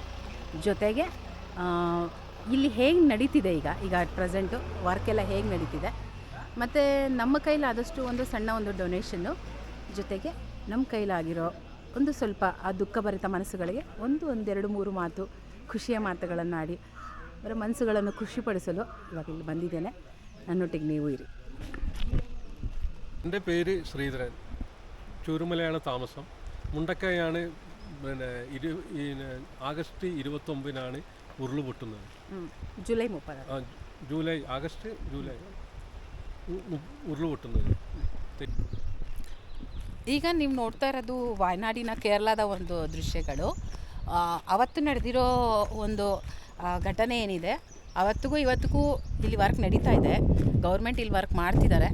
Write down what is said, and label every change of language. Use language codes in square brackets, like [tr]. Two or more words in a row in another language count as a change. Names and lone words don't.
[kn] ಜೊತೆಗೆ ಇಲ್ಲಿ ಹೇಗೆ ನಡೀತಿದೆ ಈಗ [en] at present [kn] ವರ್ಕೆಲ್ಲ ಹೇಗೆ ನಡೀತಿದೆ, ಮತ್ತು ನಮ್ಮ ಕೈಲಾದಷ್ಟು ಒಂದು ಸಣ್ಣ ಒಂದು ಡೊನೇಷನ್ನು, ಜೊತೆಗೆ ನಮ್ಮ ಕೈಲಾಗಿರೋ ಒಂದು ಸ್ವಲ್ಪ ಆ ದುಃಖಭರಿತ ಮನಸ್ಸುಗಳಿಗೆ ಒಂದೆರಡು ಮೂರು ಮಾತು, ಖುಷಿಯ ಮಾತುಗಳನ್ನಾಡಿ ಅವರ ಮನಸ್ಸುಗಳನ್ನು ಖುಷಿಪಡಿಸಲು ಇವಾಗ ಇಲ್ಲಿ ಬಂದಿದ್ದೇನೆ. ನನ್ನೊಟ್ಟಿಗೆ ನೀವು ಇರಿ. [ml] എൻ്റെ പേര് ശ്രീധരൻ, ചൂരുമലയാണ് താമസം. മുണ്ടക്കയാണ്. ആഗസ്റ്റ് 29 ഉരുള് പൊട്ടുന്നത്. ജൂലൈ 30. ആഗസ്റ്റ് ജൂലൈ ಉರುಳು പൊട്ടുന്നത്. [kn] ಈಗ ನೀವು ನೋಡ್ತಾ ಇರೋದು ವಯನಾಡಿನ ಕೇರಳದ ಒಂದು ದೃಶ್ಯಗಳು. ಅವತ್ತು ನಡೆದಿರೋ ಒಂದು ಘಟನೆ ಏನಿದೆ, ಅವತ್ತಿಗೂ ಇವತ್ತಿಗೂ ಇಲ್ಲಿ ವರ್ಕ್ ನಡೀತಾ ಇದೆ. ಗೌರ್ಮೆಂಟ್ ಇಲ್ಲಿ ವರ್ಕ್ ಮಾಡ್ತಿದ್ದಾರೆ.